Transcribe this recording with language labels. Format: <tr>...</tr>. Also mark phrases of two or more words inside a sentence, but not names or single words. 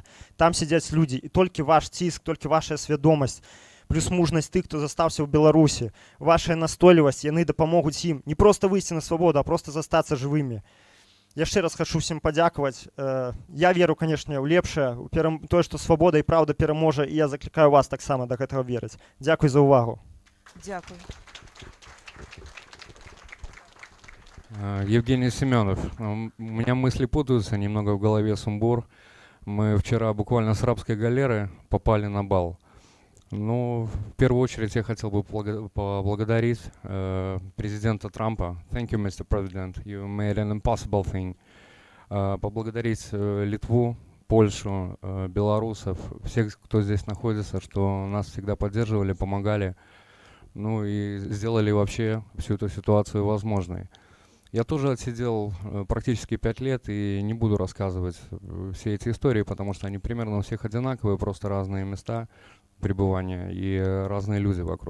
<be>Там сядзяць людзі, і толькі ваш ціск, толькі ваша свядомасць, плюс мужнасць тых, хто застаўся ў Беларусі, вашая настойлівасць, яны дапамогуць ім не проста выйсці на свабоду, а проста застацца жывымі. Яшчэ раз хочу всім падзякаваць. Я веру, канешне, ў лепшае, тое, што свабода і праўда пераможа, і я заклікаю вас таксама да гэтага верыць. Дзякуй за ўвагу. Дзякуй.</be> <ru>Евгений Семенов. У меня мысли путаются, немного в голове сумбур. Мы вчера буквально с рабской галеры попали на бал. Ну, в первую очередь я хотел бы поблагодарить президента Трампа.</ru> <en>Thank you, Mr. President. You made an impossible thing.</en> <ru>Поблагодарить Литву, Польшу, белорусов, всех, кто здесь находится, что нас всегда поддерживали, помогали. Ну и сделали вообще всю эту ситуацию возможной. Я тоже отсидел практически 5 лет и не буду рассказывать все эти истории, потому что они примерно у всех одинаковые, просто разные места пребывания и разные люди вокруг.</ru>